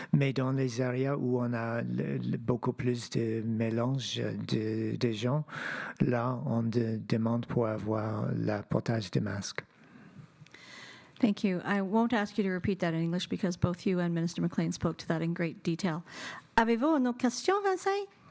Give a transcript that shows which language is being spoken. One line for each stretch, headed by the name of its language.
French: Mais dans les areas où on a beaucoup plus de mélange de gens, là, on demande pour avoir le portage de masques.
English: Thank you. I won't ask you to repeat that in English because both you and Minister McLean spoke to that in great detail.
French: Avez-vous une autre question, Vincent?